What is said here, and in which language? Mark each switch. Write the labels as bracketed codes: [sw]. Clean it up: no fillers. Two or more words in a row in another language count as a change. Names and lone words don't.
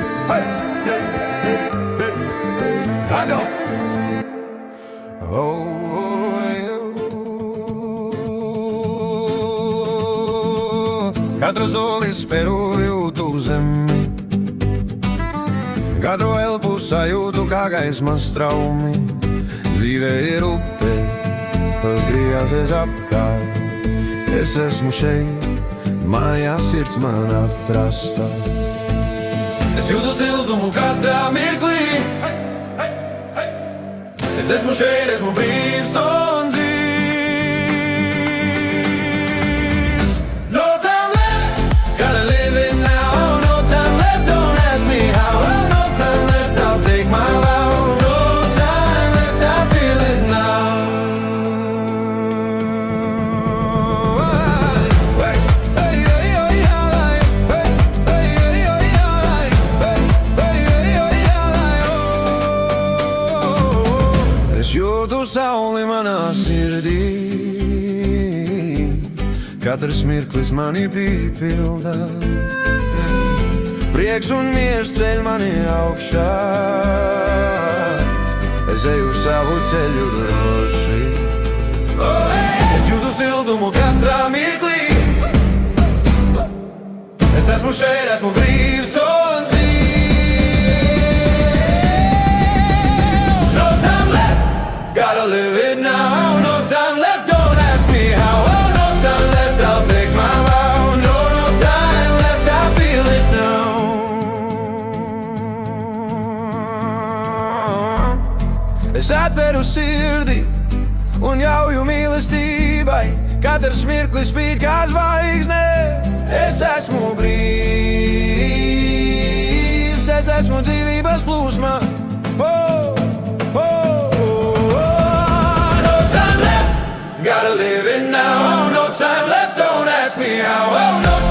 [en] Hey, hey, hey, I know. [lv] Oh, katru zoli speroju tu zemi, katru elpu sajūtu kā gaisma straumi. Dzīve ir upe, tas griezies apkārt. Es esmu šeit, mājās sirds man atrasta. Es jūtu siltumu katrā mirklī. Es esmu šeit, esmu brīvs un dzīvs. [en] No time left, gotta live it now. No time left, don't ask me how. No time left, I'll take my vow. No time left, I feel it now. [lv] Es jūtu sauli manā sirdī, katrs mirklis mani piepilda. Prieks un miers ceļ mani augšā, es eju savu ceļu droši. Es jūtu siltumu katrā mirklī. Es esmu šeit, esmu brīvs un [en] gotta live it now. No time left, don't ask me how. No time left, I'll take my vow. No time left, I feel it now. [lv] Es atveru sirdi un ļauju mīlestībai. Katrs mirklis spīd kā zvaigzne. Es esmu brīvs, es esmu dzīvības plūsma. [en] Gotta live it now. No time left, don't ask me how.